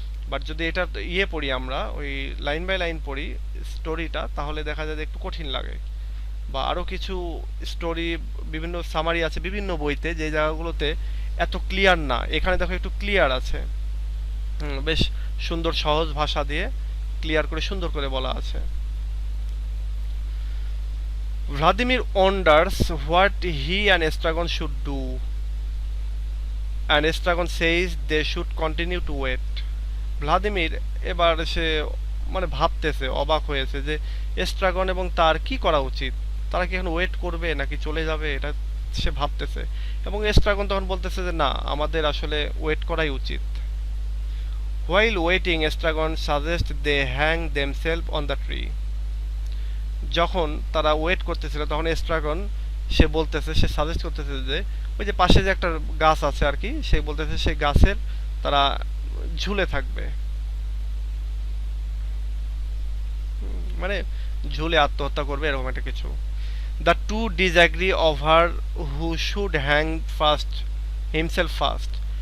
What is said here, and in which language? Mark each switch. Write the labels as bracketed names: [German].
[Bangla] But যদি এটা পড়ি আমরা, ওই লাইন বাই লাইন পড়ি স্টোরিটা, তাহলে দেখা যায় যে একটু কঠিন লাগে। বা আরও কিছু স্টোরি বিভিন্ন সামারি আছে বিভিন্ন বইতে যে জায়গাগুলোতে এত ক্লিয়ার না, এখানে দেখো একটু ক্লিয়ার আছে, বেশ সুন্দর সহজ ভাষা দিয়ে ক্লিয়ার করে সুন্দর করে বলা আছে। [English] Vladimir wonders what he and Estragon should do, and Estragon says they should continue to wait. [Bangla] Vladimir এবার সে মানে ভাবতেছে, অবাক হয়েছে যে এস্ট্রাগন এবং তার কি করা উচিত, তারা কি এখন ওয়েট করবে নাকি চলে যাবে, এটা সে ভাবতেছে। এবং এস্ট্রাগন তখন বলতেছে যে না, আমাদের আসলে ওয়েট করাই উচিত। [English] While waiting, Estragon suggests they hang themselves on the tree. [Bangla] যখন তারা ওয়েট করতেছিল তখন এস্ট্রাগন সে বলতেছে, সে সাজেস্ট করতেছে যে ওই যে পাশে যে একটা গাছ আছে আর কি, সে বলতেছে সেই গাছের তারা ঝুলে থাকবে। মানে ঝুলে আত্মহত্যা করবে, এরকম একটা কিছু। [English] The two disagree over who should hang first himself first.